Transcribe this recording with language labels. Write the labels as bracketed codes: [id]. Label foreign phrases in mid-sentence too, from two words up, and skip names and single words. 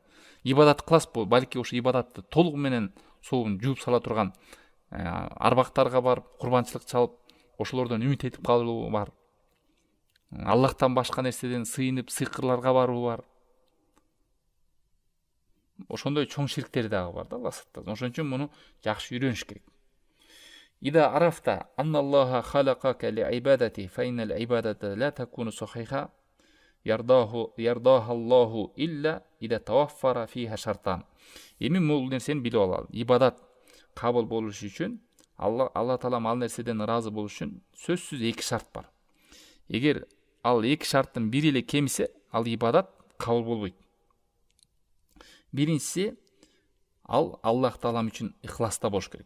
[ky] Ибадат кыласыз, балки ошо ибадатты толугу менен соолун жууп сала турган арбактарга барып, курбанчылык чалып, ошолордон үмүт этип калуу бар. Аллахтан башка нерседен сыйынып, сыйкырларга баруу бар. Ошондой чоң ширктер дагы бар да, Алла сактасын. Ошон үчүн муну жакшы үйрөнүш керек. [ar] إذا عرفت أن الله خلقك للعبادة فإن العبادة لا تكون صحيحة يرضاها الله إلا إذا توفر فيها شرطان. [ky] Эми бул нерсени билип алалы. Ибадат кабыл болуш үчүн, Алла Таалам ал нерседен ыраазы болуш үчүн сөзсүз эки шарт бар. Эгер ал эки шарттын бири эле кемисе, ал ибадат кабыл болбойт. Биринчиси, ал Аллах Таалам үчүн ихласта болуш керек.